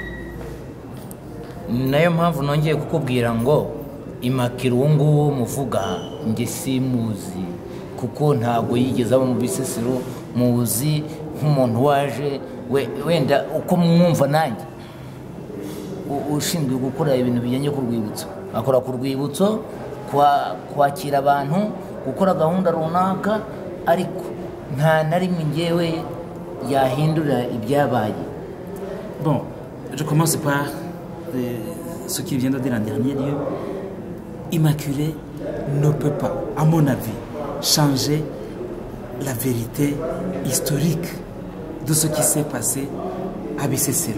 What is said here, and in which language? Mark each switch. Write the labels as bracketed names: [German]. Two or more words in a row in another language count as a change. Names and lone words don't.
[Kinyarwanda] Nayo mpamvu nongeye kukubwira ngo Immaculée uwo nguwo muvuga nge simuzi kuko ntabwo yigeze aba mu Bisesero, muzi nk'umuntu waje wenda uko mwumva nanjye ushinzwe gukora ibintu bijyanye ku rwibutso, akora ku rwibutso kwakira abantu, gukora gahunda runaka, ariko nta na rimwe ngewe yahindura ibyabaye. [French] Bon, je commence par ce qui vient de dire en dernier lieu. Immaculée ne peut pas, à mon avis, changer la vérité historique de ce qui s'est passé à Bicécero.